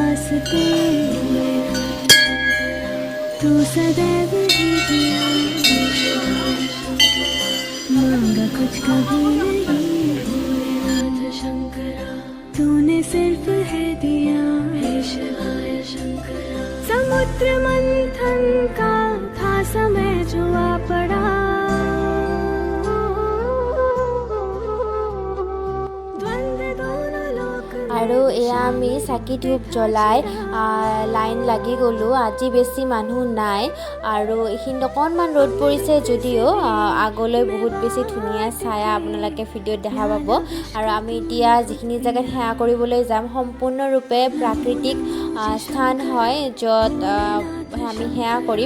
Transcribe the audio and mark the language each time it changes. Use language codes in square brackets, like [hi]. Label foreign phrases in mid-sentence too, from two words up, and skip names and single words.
[hi] बरसते भोलेनाथ शंकरा तू सदैव ही दिया हे शिवाय शंकरा मांगा कुछ कभी नहीं भोलेनाथ शंकरा तूने सिर्फ है दिया हे शिवाय शंकरा समुद्र मंथन का था समय जो आ पड़ा द्वंद्व दोनों लोक [as] আৰু এয়া আমি চাকি ধূপ জ্বলাই লাইন লাগি গ'লোঁ। আজি বেছি মানুহ নাই আৰু এইখিনিত অকণমান ৰ'দ পৰিছে যদিও আগলৈ বহুত বেছি ধুনীয়া ছায়া আপোনালোকে ভিডিঅ'ত দেখা পাব। আৰু আমি এতিয়া যিখিনি জেগাত সেৱা কৰিবলৈ যাম সম্পূৰ্ণৰূপে প্ৰাকৃতিক স্থান হয়, য'ত আমি সেৱা কৰিম।